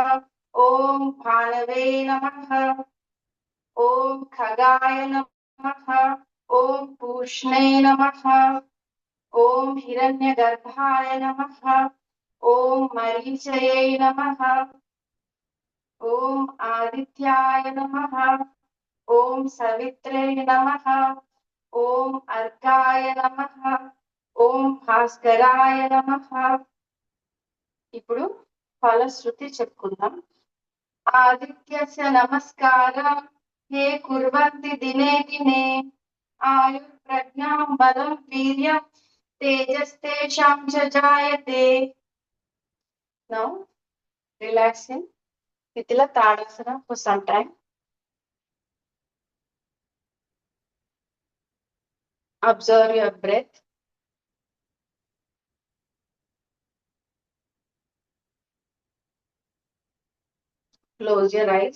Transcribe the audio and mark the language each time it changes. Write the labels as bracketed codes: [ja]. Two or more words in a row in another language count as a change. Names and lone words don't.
[sa] ॐ भानवे नमः। ॐ खगाय नमः. ॐ पूष्णे नमः. ॐ हिरण्यगर्भाय नमः. ॐ मरीचये नमः. ఓం ఆదిత్యాయ నమః. ఓం సవిత్రే నమః. ఓం అర్కాయ నమః. ఓం భాస్కరాయ నమః. [te] ఇప్పుడు ఫలశ్రుతి చెప్పుకుందాం. [sa] ఆదిత్యస్య నమస్కార హే కుర్వంతి దినే దినే ఆయుర్ ప్రజ్ఞాం బలం వీర్యం తేజస్తేషాం చ జాయతే. [en] now relaxing Titila Tadasana for some time. Observe your breath. Close your eyes.